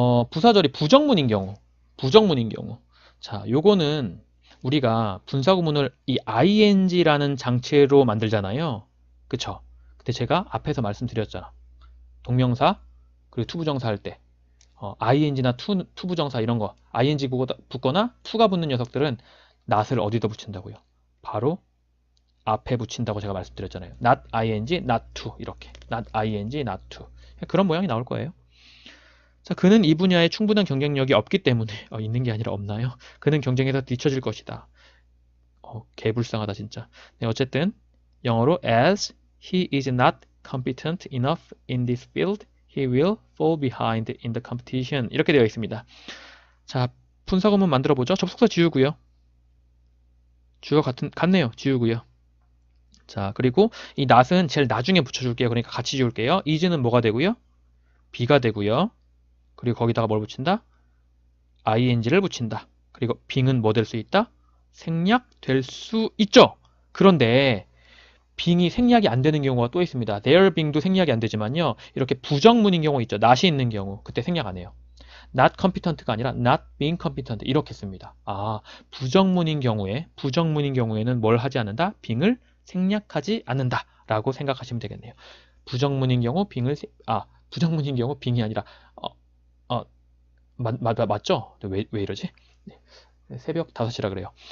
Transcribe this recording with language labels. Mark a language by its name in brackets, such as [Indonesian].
[Korean] 부사절이 부정문인 경우. 자, 요거는 우리가 분사구문을 이 ing라는 장치로 만들잖아요. 그쵸? 근데 제가 앞에서 말씀드렸잖아. 동명사 그리고 투부정사 할 때 ing나 투부정사 이런 거 ing 붙거나 투가 붙는 녀석들은 not을 어디다 붙인다고요? 바로 앞에 붙인다고 제가 말씀드렸잖아요. [English] not ing, not to [Korean] 이렇게 [English] not ing, not to [Korean] 그런 모양이 나올 거예요. 자, 그는 이 분야에 충분한 경쟁력이 없기 때문에 있는 게 아니라 없나요? 그는 경쟁에서 뒤처질 것이다. 개불쌍하다 진짜. 네, 어쨌든 영어로 [English] as he is not competent enough in this field, he will fall behind in the competition. [Korean] 이렇게 되어 있습니다. 자, 분사구문 만들어 보죠. 접속사 지우고요. 주어 같네요. 지우고요. 자, 그리고 이 not은 제일 나중에 붙여줄게요. 그러니까 같이 지울게요. is는 뭐가 되고요? be가 되고요. 그리고 거기다가 뭘 붙인다? ing를 붙인다. 그리고 being은 뭐 될 수 있다? 생략될 수 있죠. 그런데 being이 생략이 안 되는 경우가 또 있습니다. their being도 생략이 안 되지만요. 이렇게 부정문인 경우 있죠. not이 있는 경우. 그때 생략 안 해요. [English] not competent가 아니라 not being competent [Korean] 이렇게 씁니다. 부정문인 경우에는 뭘 하지 않는다? being을 생략하지 않는다 라고 생각하시면 되겠네요. 부정문인 경우 being이 아니라 맞죠? 왜 이러지? 네. 새벽 5시라 그래요.